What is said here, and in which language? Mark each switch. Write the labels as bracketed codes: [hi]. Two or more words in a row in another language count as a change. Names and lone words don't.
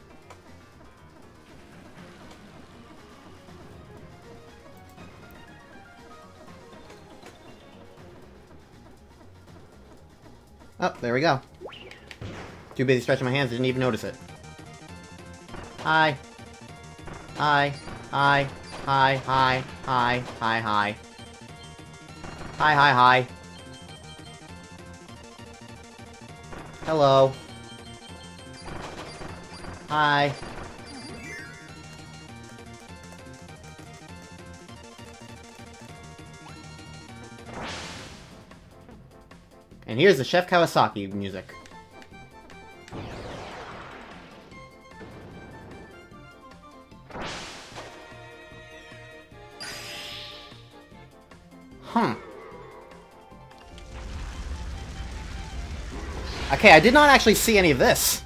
[en] Oh, there we go. Too busy stretching my hands, didn't even notice it. Hi. Hi. Hi. Hi. Hi. Hi. Hi. Hi. Hi. Hi. Hi. Hello. Hi. And here's the Chef Kawasaki music. Okay, I did not actually see any of this.